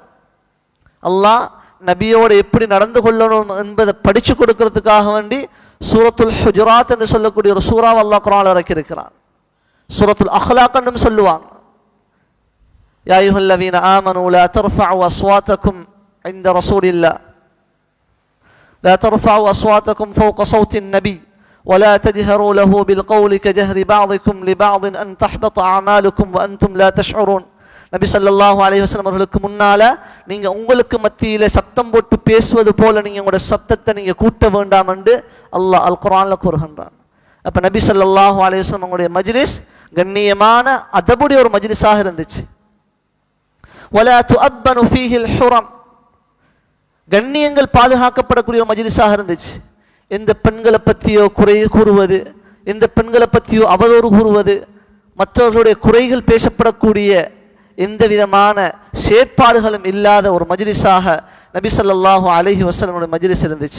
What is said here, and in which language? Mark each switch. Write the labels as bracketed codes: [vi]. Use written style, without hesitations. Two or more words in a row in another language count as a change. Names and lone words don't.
[ta] அல்லாஹ் நபியோடு எப்படி நடந்து கொள்ளணும் என்பதை படிச்சு கொடுக்கிறதுக்காக வேண்டி சூரத்துல் ஹுஜராத் என்று சொல்லக்கூடிய ஒரு சூறாவை அல்லாஹ் குர்ஆன்ல இறக்கி இருக்கிறான். சூரத்துல் அஹ்லாக் என்றும் சொல்லுவாங்க. [ar] يا أيها الذين آمنوا لا ترفعوا أصواتكم عند رسول الله لا ترفعوا أصواتكم فوق صوت النبي ولا تجهروا له بالقول كجهر بعضكم لبعض أن تحبط أعمالكم وأنتم لا تشعرون. [ta] நபி [ar] صلى الله عليه وسلم [ta] அவர்களுக்கு முன்னால நீங்க உங்களுக்கு மத்தியில சப்தம் போட்டு பேசுவது போல நீங்க உங்களுடைய சப்தத்தை நீங்க கூட்ட வேண்டாம் என்று அல்லாஹ் அல் குர்ஆன்ல கூறுகின்றான். அப்ப நபி [ar] صلى الله عليه وسلم [ta] அவங்களுடைய மஜ்லிஸ் கண்ணியமான அதபுடைய ஒரு மஜ்லிஸாக இருந்துச்சு. [ar] ولا تؤبن فيه الحرم, [ta] கண்ணியங்கள் பாதுகாக்கப்படக்கூடிய ஒரு மஜ்லிஸாக இருந்துச்சு. எந்த பெண்களை பற்றியோ குறை கூறுவது, எந்த பெண்களை பற்றியோ அவதூறு கூறுவது, மற்றவர்களுடைய குறைகள் பேசப்படக்கூடிய எந்த விதமான செயற்பாடுகளும் இல்லாத ஒரு மஜ்லிஸாக நபி [ar] صلى الله عليه وسلم [ta] மஜ்லிஸ் இருந்துச்சு.